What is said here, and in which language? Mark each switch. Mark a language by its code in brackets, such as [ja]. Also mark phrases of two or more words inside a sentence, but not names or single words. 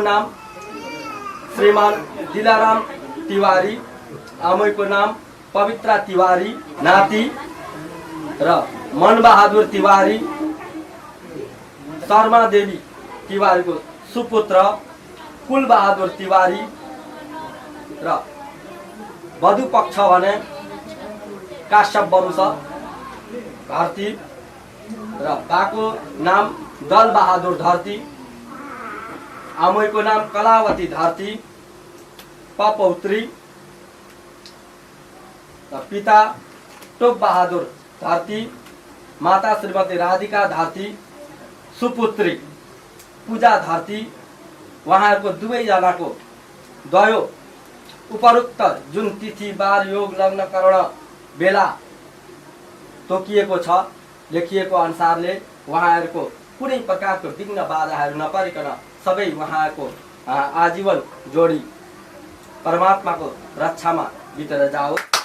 [ne] नाम श्रीमान दिलाराम तिवारी आमैको नाम पवित्रा तिवारी नाति र मनबहादुर तिवारी शर्मा देवी तिवारीको सुपुत्र कुलबहादुर तिवारी र वधु पक्ष भने काश्यप वंश धरती र बाको नाम दल बहादुर धरती आमैको नाम कलावती धरती पपौत्री र पिता टोप बहादुर धरती माता श्रीमती राधिका धरती सुपुत्री पूजा धरती उहाँहरूको दुवैजनाको द्वयो उपरोक्त जुन तिथि बार योग लग्न करण बेला तोकिएको छ लेखिएको अनुसारले उहाँहरूको कुनै प्रकारको विघ्न बाधाहरू नपरिकन सबै उहाँको आजीवन जोडी परमात्माको रक्षामा बितेर जाओस्।